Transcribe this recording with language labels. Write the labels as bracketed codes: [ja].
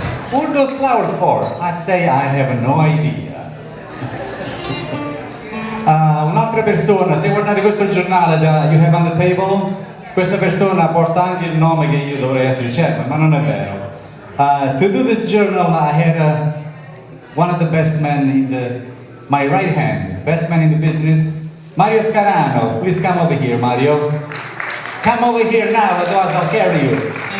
[en] What are those flowers for? I say I have no idea. [it] Un'altra persona, se guardate questo giornale da [en] You Have on the Table, [it] questa persona porta anche il nome che io dovrei essere Giuseppe, ma non è vero. [en] To do this journal, I had one of the best men in my right hand, best man in the business, Mario Scarano. Please come over here, Mario. Come over here now, otherwise I'll carry you.